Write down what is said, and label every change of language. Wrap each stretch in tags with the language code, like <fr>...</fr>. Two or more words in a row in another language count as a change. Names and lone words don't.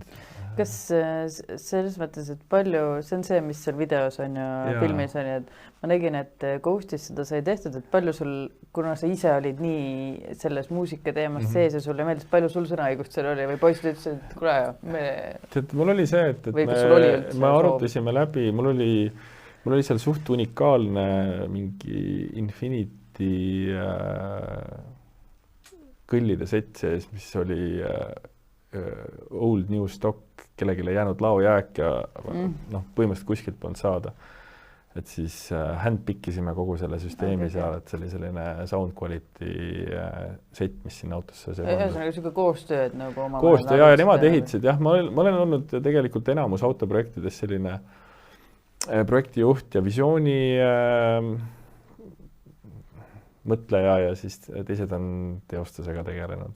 <et>Kas selles mõttes, et palju, see on see, mis seal videos on ja filmis on, et ma nägin, et Ghostis seda sai tehtud, et palju sul, kuna sa ise olid nii selles muusika teemast sees ja sulle meeldis, palju sul sõnaõigust seal oli või poisid ütlesid, et kuule, mul oli see, et me arutasime läbi, mul oli seal suht unikaalne mingi Infinity kõllide set sees, mis oli</et> <en>old new stock</en> <et>kellelgi ei jäänud laojääk ja noh, põhimõtteliselt kuskilt polnud saada. Et siis handpickisime kogu selle süsteemi seal, et see oli selline</et> <en>sound quality set,</en> <et>mis sinna autosse see on. Ühesõnaga koostööd nagu oma koostöö ja nemad ehitasid, jah, ma olen olnud tegelikult enamus autoprojektides selline projektijuht ja visiooni mõtleja ja siis teised on teostusega tegelenud.</et>